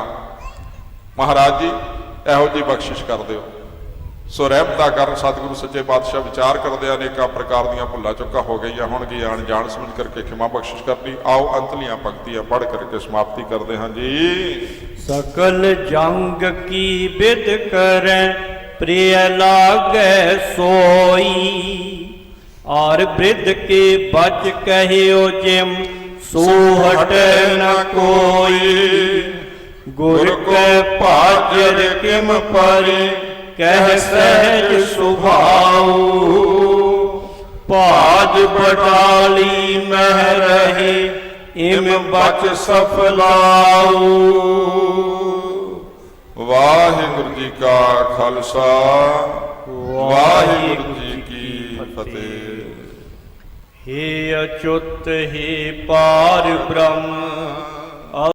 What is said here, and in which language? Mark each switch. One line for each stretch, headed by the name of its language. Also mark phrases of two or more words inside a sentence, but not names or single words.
Punjabi: ਮਹਾਰਾਜ ਜੀ ਇਹੋ ਜਿਹੀ ਬਖਸ਼ਿਸ਼ ਕਰ ਦਿਓ। ਸੋ ਰਹਿਮਤਾਂ ਕਰਨ ਸਤਿਗੁਰੂ ਸੱਚੇ ਪਾਤਸ਼ਾਹ ਵਿਚਾਰ ਕਰਦੇ ਅਨੇਕਾਂ ਪ੍ਰਕਾਰ ਦੀਆਂ ਭੁੱਲਾਂ ਚੁੱਕਾ ਹੋ ਗਈਆਂ ਹੋਣਗੀਆਂ, ਅਣਜਾਣ ਸਮਝ ਕਰਕੇ ਖਿਮਾ ਬਖਸ਼ਿਸ਼ ਕਰਨੀ। ਆਓ ਅੰਤਲੀਆਂ ਪੰਕਤੀਆਂ ਪੜ੍ਹ ਕਰਕੇ ਸਮਾਪਤੀ ਕਰਦੇ ਹਾਂ ਜੀ। ਸਕਲ ਜੰਗ ਕੀ ਬਿਦ ਕਰੈ ਪ੍ਰਿਯ ਲਾਗੈ ਸੋਈ, ਔਰ ਵ੍ਰਿੱਧ ਕੇ ਬਚ ਕਹਿਓ ਜਿਮ ਸੋਹਟ ਨ ਕੋਈ। ਗੁਰ ਕੇ ਪਾਜਰ ਕਿਮ ਪਰੇ ਕਹ ਸਹਜ ਸੁਭਾਊ, ਪਾਜ ਬਟਾਲੀ ਮਹ ਰਹੇ ਇਮ ਬਚ ਸਫਲਾਊ। ਵਾਹਿਗੁਰੂ ਜੀ ਕਾ ਖਾਲਸਾ, ਵਾਹਿਗੁਰੂ ਜੀ ਕੀ ਫਤਿਹ। ਹੇ ਅੱਚੁਤ ਹੇ ਪਾਰ ਬ੍ਰਹਮ